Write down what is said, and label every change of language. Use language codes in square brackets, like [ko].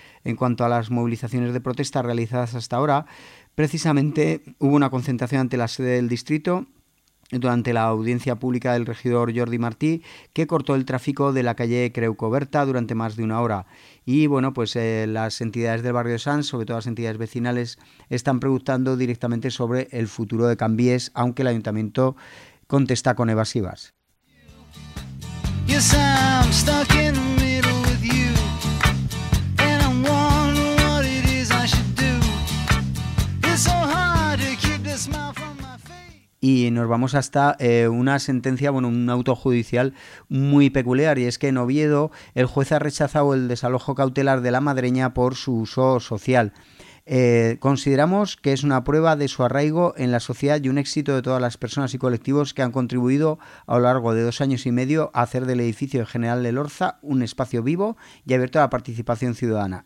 [es] En cuanto a las movilizaciones de protesta realizadas hasta ahora, precisamente hubo una concentración ante la sede del distrito durante la audiencia pública del regidor Jordi Martí, que cortó el tráfico de la calle Creu Coberta durante más de una hora. Y bueno, pues las entidades del barrio de Sants, sobre todo las entidades vecinales, están preguntando directamente sobre el futuro de Can Vies, aunque el ayuntamiento contesta con evasivas. [en] Yes, I'm stuck in the middle with you, and I'm wondering what it is I should do. [es] Y nos vamos hasta una sentencia, bueno, un auto judicial muy peculiar, y es que en Oviedo el juez ha rechazado el desalojo cautelar de la madreña por su uso social. Consideramos que es una prueba de su arraigo en la sociedad y un éxito de todas las personas y colectivos que han contribuido a lo largo de 2 años y medio a hacer del edificio General de Lorza un espacio vivo y abierto a la participación ciudadana.